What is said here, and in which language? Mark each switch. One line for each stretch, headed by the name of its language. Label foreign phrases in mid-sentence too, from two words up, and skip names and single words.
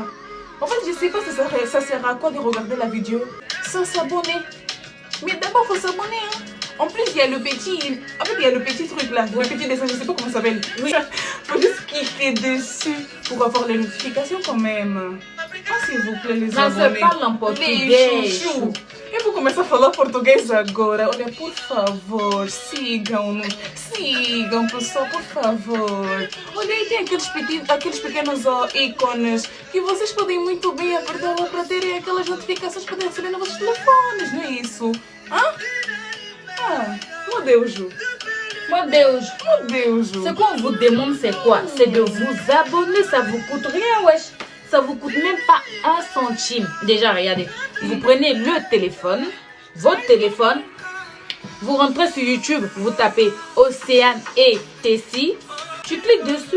French: En fait, je sais pas si ça sert à quoi de regarder la vidéo sans s'abonner. Mais d'abord, il faut s'abonner. Hein. En plus, il y a le petit... En fait, il y a le petit truc là. Le petit dessin, je sais pas comment ça s'appelle. Il faut juste cliquer dessus pour avoir les notifications quand même. Ah, s'il vous plaît, les abonnés. Ça se parle en portugais. Les chouchous.
Portuguese: Il Eu vou começar a falar português agora. Olha, por favor, sigam-nos. Sigam, pessoal, por favor. Olha, aí tem aqueles pequenos ícones que vocês podem muito bem apertar lá para terem aquelas notificações para receber nos vossos telefones, não é isso? Hã? Ah, meu Deus.
French: Mon Dieu,
Portuguese: Meu Deus.
French: ce qu'on vous demande, c'est quoi? C'est de vous abonner, ça vous coûte rien, wesh. Ça vous coûte même pas un centime. Déjà, regardez, vous prenez le téléphone, votre téléphone, vous rentrez sur YouTube, vous tapez Océane et Tessie, tu cliques dessus.